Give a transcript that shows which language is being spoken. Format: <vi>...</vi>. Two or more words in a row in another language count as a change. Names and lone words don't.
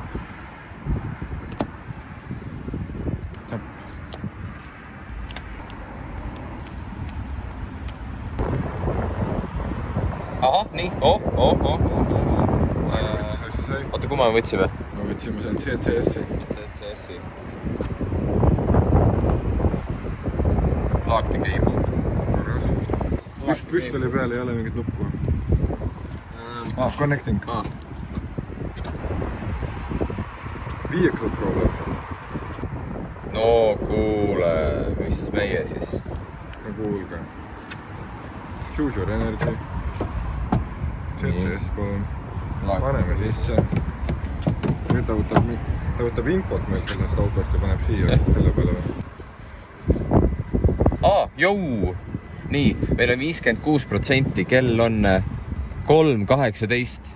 <et>Aha, nii, Oota, kui me võtsime? Me võtsime seal CCS-i.</et> <en>CCS-i. Lock the cable.</en> <et>Püstoli peal ei ole mingit nuppu.</et> <en>Connecting. Vehicle problem.</en> <et>No kuule, mis meie siis? No kuulge.</et> <en>Choose your energy.</en> <et>CCS palun. Paneme sisse. Nüüd ta võtab infot meil sellest autost ja paneb siia selle peale. Jou! Nii, meil on 56%, kell on 3:18.</et>